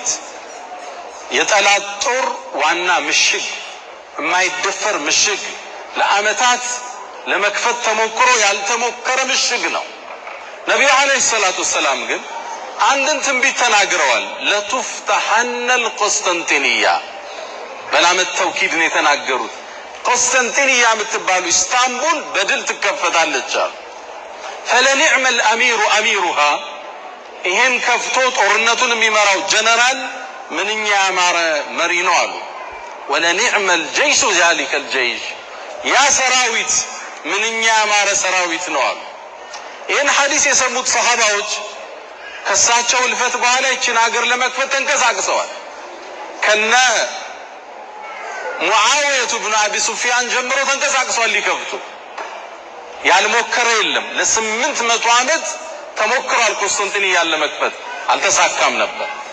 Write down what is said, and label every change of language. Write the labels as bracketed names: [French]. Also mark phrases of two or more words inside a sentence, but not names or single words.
[Amharic] የጠላት ጦር ዋና ምሽግ የማይደፈር ምሽግ ለአመታት ለመክፈት ተሞክሮ ያልተሞከረ ምሽግ ነው። ነብዩ [Arabic] عليه الصلاة والسلام [Amharic] ግን አንድን ትንቢት ተናግረዋል። [Arabic] لتفتحن القسطنطينية [Amharic] በላመት ተውኪድ ነው የተናገሩት። ቆስጠንጢንያ የምትባሉ ኢስታንቡል በድል ትከፈታለች አሉ። [Arabic] فلنعم الامير اميرها [Amharic] ይሄን ከፍቶ ጦርነቱን የሚመራው ጀነራል ምንኛ ያማረ መሪ ነው አሉ። [Arabic] ولنعم الجيش ذلك الجيش [Amharic] ያ ሰራዊት ምንኛ ያማረ ሰራዊት ነው አሉ። ይህን ሐዲስ የሰሙት ሰሃባዎች ከሳቸው ልፈት በኋላ ይችን ሀገር ለመክፈት ተንቀሳቅሰዋል። ከነ ሙዓዊያ ብን አቢ ሱፊያን ጀምሮ ተንቀሳቅሰዋል ሊከፍቱ። ያልሞከረ የለም። ለ800 ዓመት ተሞክሯል ቆስጠንጢንያን ለመክፈት አልተሳካም ነበር።